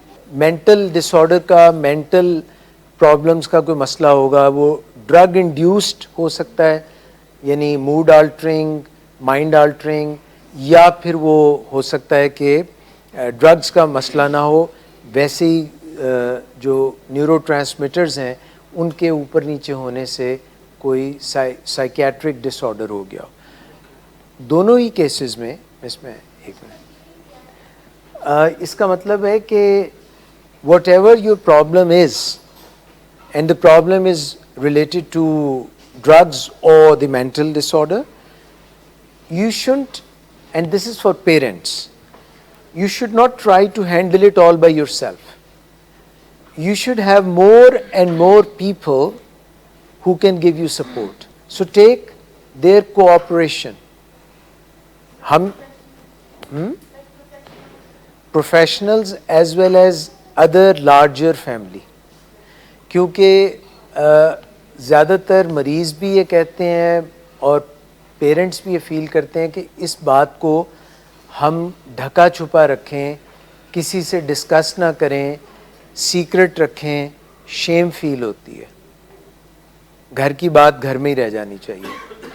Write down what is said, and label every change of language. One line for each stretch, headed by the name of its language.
Urdu: Mental ڈس order کا, mental problems کا کوئی مسئلہ ہوگا وہ ڈرگ انڈیوسڈ ہو سکتا ہے, یعنی موڈ آلٹرنگ, مائنڈ آلٹرنگ, یا پھر وہ ہو سکتا ہے کہ ڈرگز کا مسئلہ نہ ہو, ویسے ہی جو نیورو ٹرانسمیٹرز ہیں ان کے اوپر نیچے ہونے سے کوئی سائیکیاٹرک ڈس آرڈر ہو گیا. دونوں ہی کیسز میں اس میں ایک منٹ, اس کا مطلب ہے کہ
English: Whatever your problem is and the problem is related to drugs or the mental disorder, you shouldn't, and this is for parents, you should not try to handle it all by yourself. You should have more and more people who can give you support. So take their cooperation. Professionals as well as other larger family.
Urdu: کیونکہ زیادہ تر مریض بھی یہ کہتے ہیں اور parents بھی یہ فیل کرتے ہیں کہ اس بات کو ہم ڈھکا چھپا رکھیں, کسی سے ڈسکس نہ کریں, سیکرٹ رکھیں, شیم فیل ہوتی ہے, گھر کی بات گھر میں ہی رہ جانی چاہیے.